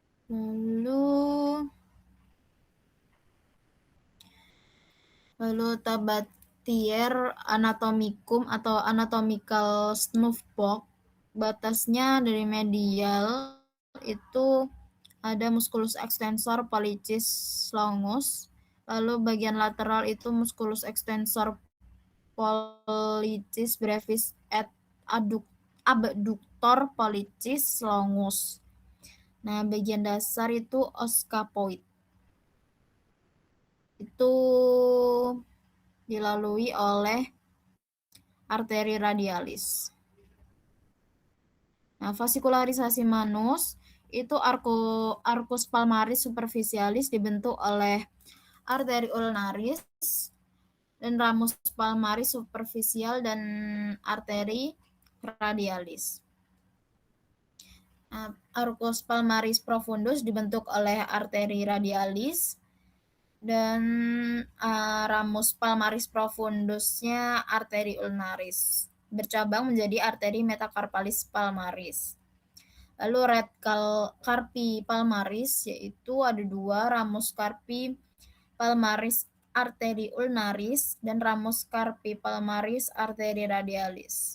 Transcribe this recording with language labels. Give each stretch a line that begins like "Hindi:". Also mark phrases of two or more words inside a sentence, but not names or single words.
Indonesian: Lalu
Latin: Tabatier anatomicum
Indonesian: atau
English: anatomical snuffbox,
Indonesian: batasnya dari medial itu ada
Latin: musculus extensor pollicis longus,
Indonesian: lalu bagian lateral itu
Latin: musculus extensor pollicis brevis et abductor pollicis longus.
Indonesian: Nah, bagian dasar itu oscapoid. Itu dilalui oleh arteri radialis. Nah, vasikularisasi manus itu
Latin: arcus palmaris superficialis
Indonesian: dibentuk oleh arteri ulnaris dan
Latin: ramus palmaris superficial
Indonesian: dan arteri radialis. Nah,
Latin: arcus palmaris profundus
Indonesian: dibentuk oleh arteri radialis dan
Latin: ramus palmaris profundusnya
Indonesian: arteri ulnaris bercabang menjadi arteri
Latin: metacarpalis palmaris.
Indonesian: Lalu
Latin: red carpi palmaris
Indonesian: yaitu ada dua,
Latin: ramus carpi palmaris
Indonesian: arteri ulnaris dan
Latin: ramus carpi palmaris
Indonesian: arteri radialis.